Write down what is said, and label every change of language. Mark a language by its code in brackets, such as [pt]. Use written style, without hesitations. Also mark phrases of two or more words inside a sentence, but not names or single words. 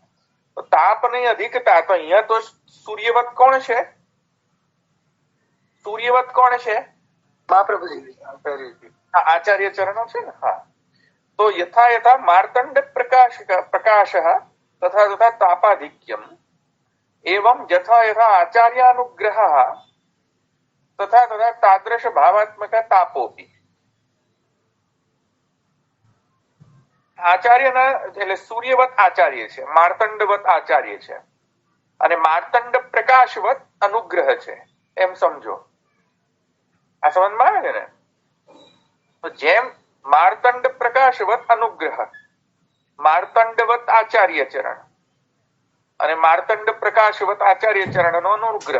[gu] તો તાપની અધિકતા તો અહીંયા તો સૂર્યવત કોણ છે? સૂર્યવત કોણ છે? મહાપ્રભુજી આચાર્ય ચરણો છે ને. હા તો [sa] યથા યથા માર્તંડ પ્રકાશः તથા તથા તાપાધિક્યમ एवं यथा यथा आचार्यानुग्रहः तथा तथा तादृश भावात्मक तापोपि. [gu] આચાર્યના એટલે સૂર્યવત આચાર્ય છે, માર્તંડવત આચાર્ય છે અને માર્તંડ પ્રકાશવત અનુગ્રહ છે એમ સમજો. આ સમજમાં આવે છે ને? તો જેમ માર્તંડ પ્રકાશવત અનુગ્રહ, માર્તંડવત આચાર્ય ચરણ અને માર્તંડ પ્રકાશવત આચાર્ય ચરણનો અનુગ્રહ.